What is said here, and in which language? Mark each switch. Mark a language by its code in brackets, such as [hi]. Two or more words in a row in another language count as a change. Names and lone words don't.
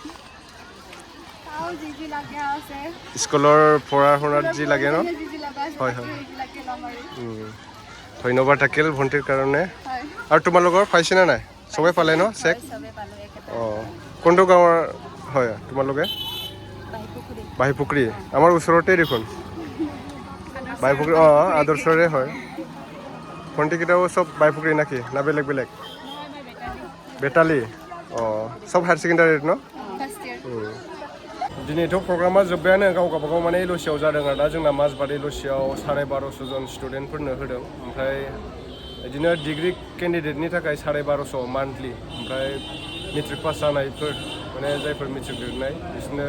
[as] স্কুলৰ পঢ়া শুনাত যি লাগে ন হয় হয় ধন্যবাদ থাকিল ভণ্টিৰ কাৰণে আৰু তোমালোকৰ পাইছেনে নাই চবেই পালে ন চেক অঁ কোনটো গাঁৱৰ হয় তোমালোকে বাহিপুখুৰী আমাৰ ওচৰতে দেখোন বাহিপুখুৰী অঁ আদৰ্শৰে হয় ভণ্টিকেইটাও চব বাহিপুখুৰী নাকি না বেলেগ বেলেগ বেটালি অঁ চব হায়াৰ ছেকেণ্ডাৰীত ন [brx] दिनैथ' प्रग्रामा जोब्बायानो गाव गावबागाव माने एल'सियाव जादों आरो दा जोंना माजबाट एल'सियाव 1250 जन स्टुडेन्टफोरनो होदों ओमफ्राय बिदिनो डिग्री केन्डिडेटनि थाखाय 1250 मान्थलि ओमफ्राय मेट्रिक पास जानायफोर माने जायफोर मेट्रिक लिरनाय बिसोरनो